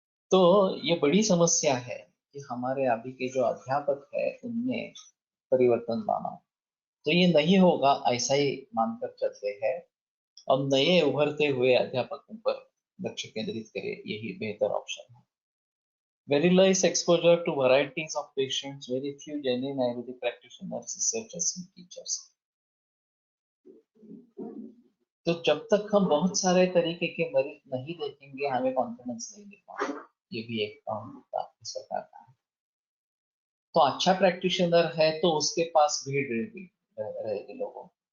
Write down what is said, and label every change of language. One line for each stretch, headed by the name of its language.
Hindi: तो ये बड़ी समस्या है कि हमारे अभी के जो अध्यापक है उनमें परिवर्तन लाना। तो ये नहीं होगा ऐसा ही मानकर चलते हैं, अब नए उभरते हुए अध्यापकों पर लक्ष्य केंद्रित करें, यही बेहतर ऑप्शन है।
English: Very less exposure to varieties of patients, very few genuine Ayurvedic practitioners, researchers and teachers.
Hindi: तो जब तक हम बहुत सारे तरीके के मरीज नहीं देखेंगे, हमें कॉन्फिडेंस नहीं मिलता। ये भी एक मुद्दा इस प्रकार का है। तो अच्छा प्रैक्टिशनर है तो उसके पास भीड़ रहेगी लोगों।